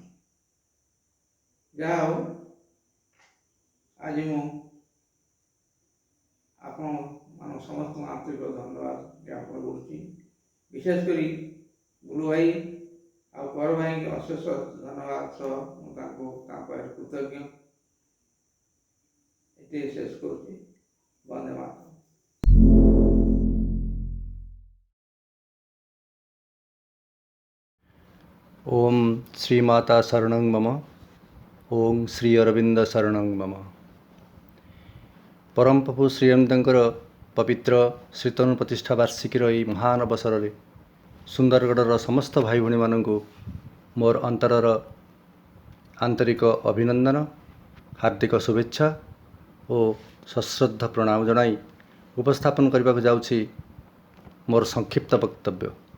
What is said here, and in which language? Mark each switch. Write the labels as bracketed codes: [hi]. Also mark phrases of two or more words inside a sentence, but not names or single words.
[or] ଯାହା ହଉ, ଆଜି ମୁଁ ଆପଣ ସମସ୍ତଙ୍କୁ ଆନ୍ତରିକ ଧନ୍ୟବାଦ ଜ୍ଞାପନ କରୁଛି। ବିଶେଷ କରି ଗୁରୁ ଭାଇ ଆଉ କର ଭାଇଙ୍କ ଅଶେଷ ଧନ୍ୟବାଦ ସହ ମୁଁ ତାଙ୍କ ପାଖରେ କୃତଜ୍ଞ। ଏଠି ଶେଷ କରୁଛି। ବନ୍ଦେ ମାତରମ୍। [sa] ओम श्री माता शरणं मम। ओम श्री अरविंद शरणं मम। [or] ପରମ ପ୍ରଭୁ ଶ୍ରୀ ଅରବିନ୍ଦଙ୍କର ପବିତ୍ର ଶ୍ରୀତନୁ ପ୍ରତିଷ୍ଠା ବାର୍ଷିକୀର ଏହି ମହାନ ଅବସରରେ ସୁନ୍ଦରଗଡ଼ର ସମସ୍ତ ଭାଇ ଭଉଣୀମାନଙ୍କୁ ମୋର ଅନ୍ତରର ଆନ୍ତରିକ ଅଭିନନ୍ଦନ, ହାର୍ଦ୍ଦିକ ଶୁଭେଚ୍ଛା ଓ ସଶ୍ରଦ୍ଧ ପ୍ରଣାମ ଜଣାଇ ଉପସ୍ଥାପନ କରିବାକୁ ଯାଉଛି ମୋର ସଂକ୍ଷିପ୍ତ ବକ୍ତବ୍ୟ।